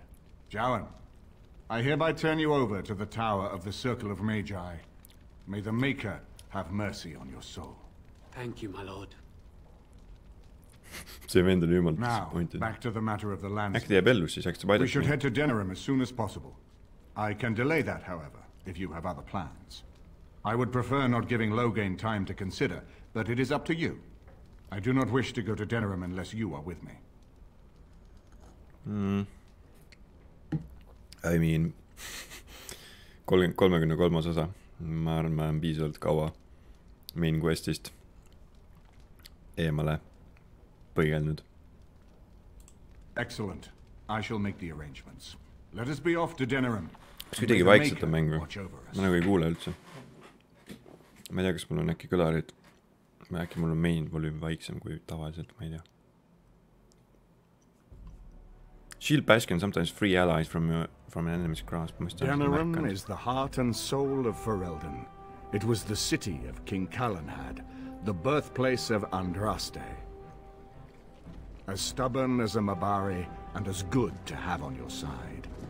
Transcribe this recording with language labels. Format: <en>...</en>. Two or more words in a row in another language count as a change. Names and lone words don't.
<en>Jowan, I hereby turn you over to the Tower of the Circle of Magi. May the Maker have mercy on your soul. Thank you, my lord.</en> <et>See vend on jumalt</et> <en>Now, disappointed. back to the matter of the land.</en> <et>Äkki jääb ellu siis, äkki ta</et> <en>We should</en> <et>paidab.</et> <en>head to Denerim as soon as possible. I can delay that, however, if you have other plans. I would prefer not giving Logain time to consider, but it is up to you. I do not wish to go to Denerim unless you are with me. I mean, 33.</en> <et>osa. Ma arvan, ma olen piisavalt kaua</et> <en>main questist</en> <et>eemale põigelnud.</et> <en>Excellent. I shall make the arrangements. Let us be off to Denerim.</en> <et>Kas kuidagi vaikselt on mäng või? Ma nagu ei kuule üldse. Ma ei tea, kas mul on äkki kõlarid. Äkki mul on main volüüm vaiksem kui tavaliselt, ma ei tea.</et> <en>Shield bash can sometimes free allies from an enemy's grasp. Denerim is the heart and soul of Ferelden. It was the city of King Calenhad, the birthplace of Andraste. As stubborn as a Mabari, and as good to have on your side.</en>